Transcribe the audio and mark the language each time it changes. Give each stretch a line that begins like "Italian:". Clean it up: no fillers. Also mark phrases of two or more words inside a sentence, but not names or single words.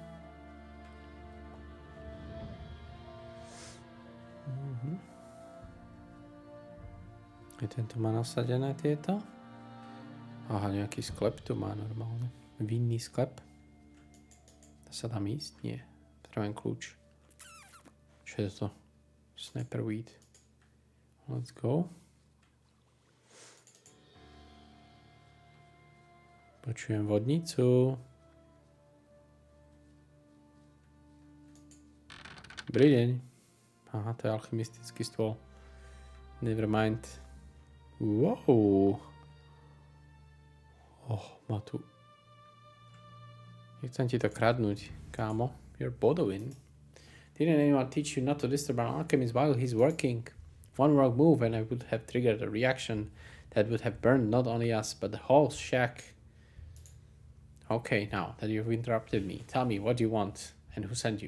Slovak: Tento má nasadené tieto. Aha, nejaký sklep tu má normálne. Vinný sklep. Dá sa tam ísť? Nie. Potrebujem kľúč. Čo je to?
English: Sniper weed. Let's go.
Slovak: Počujem vodnicu. Dobrý deň. Aha, to je alchymistický stôl.
English: Never mind. Wow.
Slovak: Má tu... Nechcem ti to kradnúť, kámo.
English: You're Bodowin. Didn't anyone teach you not to disturb an alchemist while he's working? One wrong move and I would have triggered a reaction that would have burned not only us, but the whole shack. Okay, now that you've interrupted me, tell me what you want and who sent you.